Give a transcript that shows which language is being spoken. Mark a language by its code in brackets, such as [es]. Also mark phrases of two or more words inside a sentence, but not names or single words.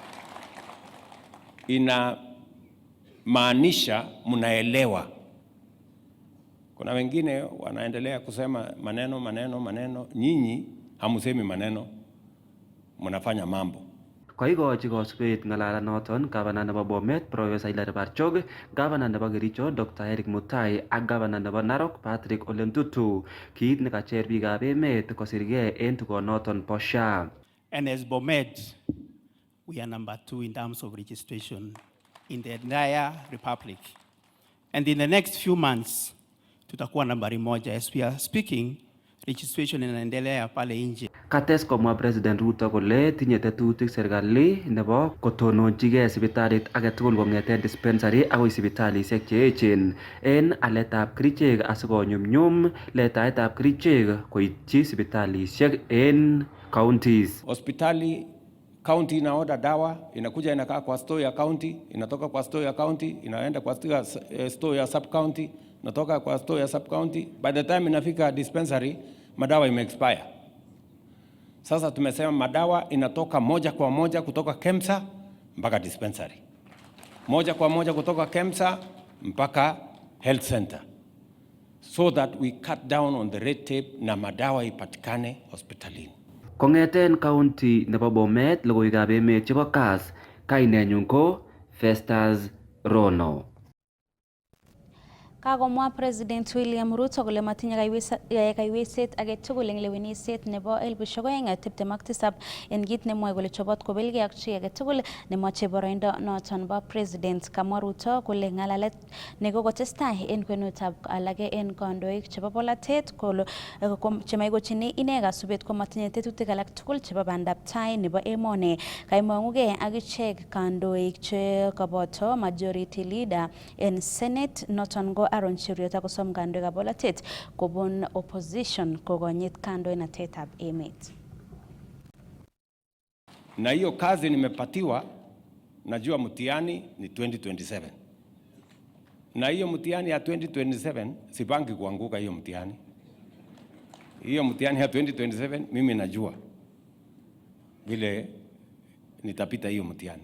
[sw] Ina maanisha mnaelewa. Kuna wengine wanaendelea kusema maneno, nyinyi hamusemi maneno, mnafanya mambo. [sgc] Koikochi kosubet ng'alalanoton gavana nebo Bomet Professor Hilary Barchok, gavana nebo Kericho Dr. Eric Mutai ak gavana nebo Narok Patrick Ole Ntutu kiit nekacher biikab emet kosirgei en tugonoton bo SHA. [en] And as Bomet, we are number 2 in terms of registration in the entire republic. And in the next few months, [sw] tutakuwa nambari 1. [en] As we are speaking, registration [sw] inaendelea pale nje. [sgc] Kates komwa President Ruto kole tinye tetutik serikali nebo kotononchigei sipitalit age tugul kong'eten dispensary akoi sipitalisiek cheechen en aletab kerichek asikonyumnyum letaetab kerichek koityi sipitalisiek en counties. [sw] Hospitali county ina order dawa, inakuja inakaa kwa store ya county, inatoka kwa store ya county, inaenda kwa store ya sub county, inatoka kwa store ya sub county. [en] By the time [sw] inafika dispensary, madawa ime-expire. Sasa tumesema madawa inatoka moja kwa moja kutoka KEMSA mpaka dispensary. Moja kwa moja kutoka KEMSA mpaka health center. [en] So that we cut down on the red tape [sw] na madawa ipatikane hospitalini. [sgc] Kong'eten county nebo Bomet, logoiwekab emet chebo Kass, kainenyun ko Festus Rono. Kagomwa President William Ruto kole matinye kaiweset age tugul eng lewenisiet nebo 2027 en kit nemwoe kole chobot kobelgei ak chi age tugul nemoche boroindo noton bo President. Kamwa Ruto kole ng'alalet nekokotestai en kwenutab alage en kandoik chebo bolatet kole chemaikochini ine kasubet komatinye tetutik alak tugul chebo bandab tai nebo emoni. Kaimong'ugei ak ichek kandoik che koboto [en] majority leader [sgc] en Senate noton ko Aaron Cheruiyot akosom kandoikab bolatet kobun opposition kokonyit kandoinatetab emet. [sw] Na hiyo kazi nimepatiwa, najua mtihani ni 2027. Na hiyo mtihani ya 2027 sipangi kuanguka hiyo mtihani. Hiyo mtihani ya 2027 mimi najua vile nitapita hiyo mtihani.